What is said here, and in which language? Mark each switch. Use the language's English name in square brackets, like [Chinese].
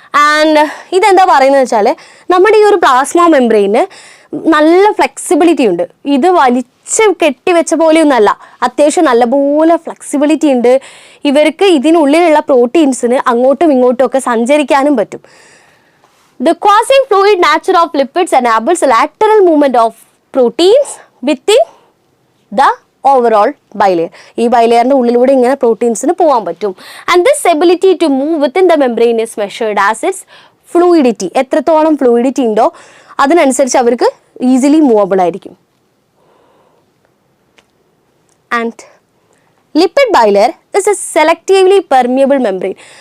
[Malayalam] And ഇതെന്താ പറയുന്നത് വെച്ചാൽ നമ്മുടെ ഈ ഒരു പ്ലാസ്മ മെംബ്രെയിന് നല്ല ഫ്ലെക്സിബിലിറ്റി ഉണ്ട്. ഇത് വലിച്ച് കെട്ടിവെച്ച പോലെയൊന്നല്ല, അത്യാവശ്യം നല്ലപോലെ ഫ്ലെക്സിബിലിറ്റി ഉണ്ട്. ഇവർക്ക് ഇതിനുള്ളിലുള്ള പ്രോട്ടീൻസിന് അങ്ങോട്ടും ഇങ്ങോട്ടും ഒക്കെ സഞ്ചരിക്കാനും പറ്റും. [English] The quasi fluid nature of lipids enables lateral movement of proteins within the overall bilayer. [Malayalam] ഈ ബൈലെയറിന്റെ ഉള്ളിലൂടെ ഇങ്ങനെ പ്രോട്ടീൻസിന് പോകാൻ പറ്റും. [English] And this ability to move within the membrane is measured as its fluidity. [Malayalam] എത്രത്തോളം ഫ്ലൂയിഡിറ്റി ഉണ്ടോ അതിനനുസരിച്ച് അവർക്ക് ഈസിലി മൂവബിൾ ആയിരിക്കും. [English] And lipid bilayer is a selectively permeable membrane.